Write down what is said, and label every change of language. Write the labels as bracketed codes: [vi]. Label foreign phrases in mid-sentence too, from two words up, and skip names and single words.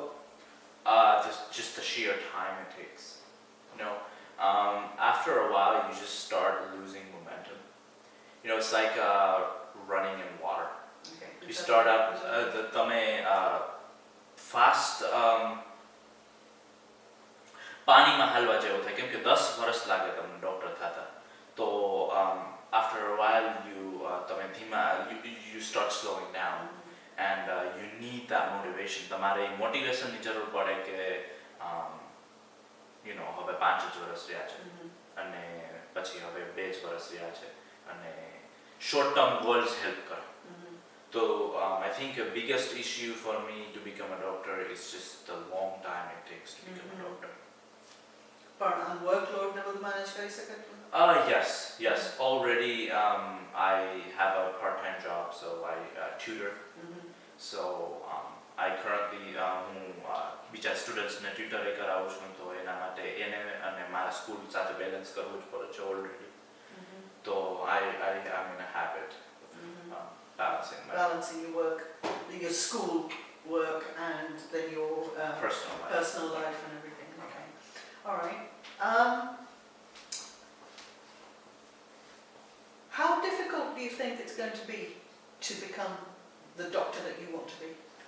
[en] Just the sheer time it takes. After a while, you just start losing momentum. It's like running in water. Okay. You start up, fast. [gu] પાણીમાં હાલવા જેવું થાય કેમ કે 10 વર્ષ લાગે તમને ડોક્ટર થતા. [en] તો after a while you start slowing down and you need that motivation. [gu] તમારે મોટિવેશનની જરૂર પડે કે હવે 5 જ વર્ષ રહ્યા છે અને પછી હવે 2 જ વર્ષ રહ્યા છે અને [en] short term goals help [gu] કરે. [en] So I think the biggest issue for me to become a doctor is just the long time it takes to become a doctor. But workload [gu] ne બધું manage કરી શકે? [en] Yes. Already I have a part-time job, so I tutor. So I currently [gu] બીજા સ્ટુડન્ટ્સને ટ્યુટર કરાવું છું તો એના માટે એને અને મારા સ્કૂલ સાથે બેલેન્સ કરવું જ પડે છે ઓલરેડી. [en] તો I'm in a habit of balancing your work, your school work, and then your personal life and everything. Okay. All right. How difficult do you think it's going to be to become the doctor that you want to be?